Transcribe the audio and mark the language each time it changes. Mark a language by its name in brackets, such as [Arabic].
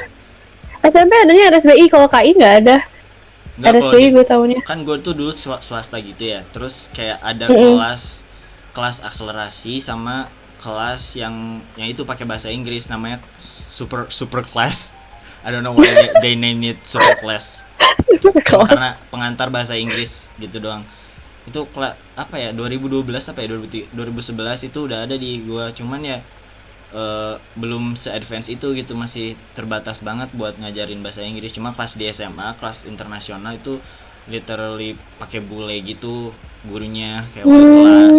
[Indonesian] deh. SMP adanya RSBI, kalau KI nggak ada. Enggak, kalau RSBI di gue tahunya. kan gue tuh dulu swasta gitu ya. Terus kayak ada Mm-mm. kelas akselerasi sama kelas yang itu pakai bahasa Inggris, namanya super class. [English] I don't know why they name it super class. [Indonesian] Cuma karena pengantar bahasa Inggris gitu doang. Itu apa ya, 2012 apa ya, 2011 itu udah ada di gua, cuman ya belum se-advance itu gitu, masih terbatas banget buat ngajarin bahasa Inggris. Cuma pas di SMA kelas internasional itu literally pakai bule gitu gurunya, kayak wali kelas